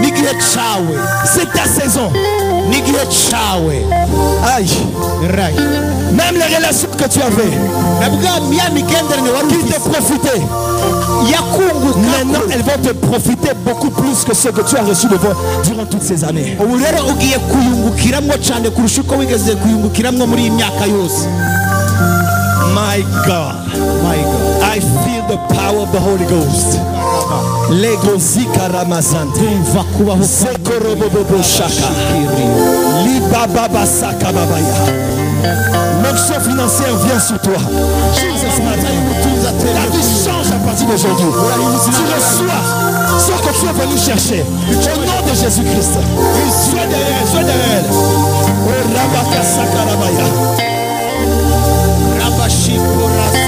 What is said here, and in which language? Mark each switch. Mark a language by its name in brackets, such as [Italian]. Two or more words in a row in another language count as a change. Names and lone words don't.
[French] C'est ta saison. Aïe. Même les relations que tu avais qui te profitaient, maintenant elles vont te profiter beaucoup plus que ce que tu as reçu durant toutes ces années. [English] My God. My God. I feel the power of the Holy Ghost. Lego zika ramazante. Sekorobobo shaka. Libaba saka babaya. [French] L'onction financière vient sur toi. Ta vie change à partir d'aujourd'hui. Tu reçois ce que tu es venu chercher. Au nom de Jésus-Christ. Sois derrière, sois derrière. Oh Rabaka Sakarabaya. Rabashi Korasa.